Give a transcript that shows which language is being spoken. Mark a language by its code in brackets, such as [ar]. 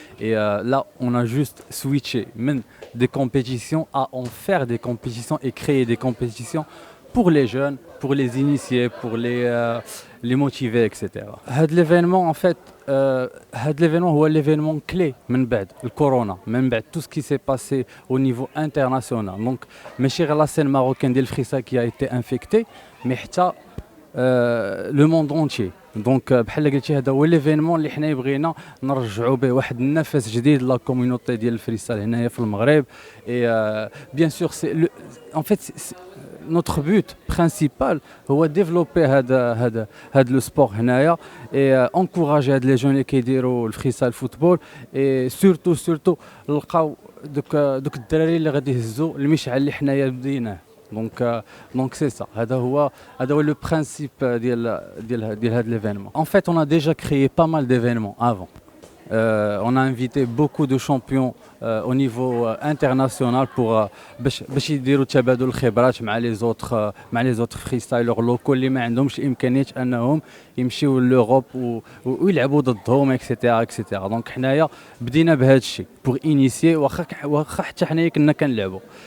[fr] Et là, on a juste switché même des compétitions à en faire des compétitions et créer des compétitions pour les jeunes, pour les initier, pour les motiver, etc. L'événement, en fait, l'événement est l'événement clé, le corona, tout ce qui s'est passé au niveau international. Donc, la scène marocaine de freestyle qui a été infectée, mais le monde entier. [ar] Donc بحال قلتي هذا هو ليفينمون اللي حنا بغينا نرجعوا به واحد النفس جديد لا كوميونيتي ديال الفريستايل هنايا في المغرب. [fr] Et bien sûr c'est en fait notre but principal [ar] هو développer هذا لو سبور هنايا [fr] et encourager [ar] هاد لي جون اللي كيديروا الفريستايل فوتبول [fr] et surtout [ar] نلقاو دوك الدراري اللي غادي يهزوا المشعل اللي حنايا بديناه. [fr] Donc c'est ça, c'est le principe de l'événement. En fait, on a déjà créé pas mal d'événements avant. On a invité beaucoup de champions au niveau international pour [ar] باش يديروا تبادل الخبرات مع [fr] les autres freestylers locaux [ar] اللي ما عندهمش امكانيه انهم يمشيو لأوروب ويلعبوا ضدهم [fr] etc. [ar] دونك حنايا بدينا بهذا الشيء [fr] pour initier [ar] واخا حتى حنايا كنا كنلعبوا.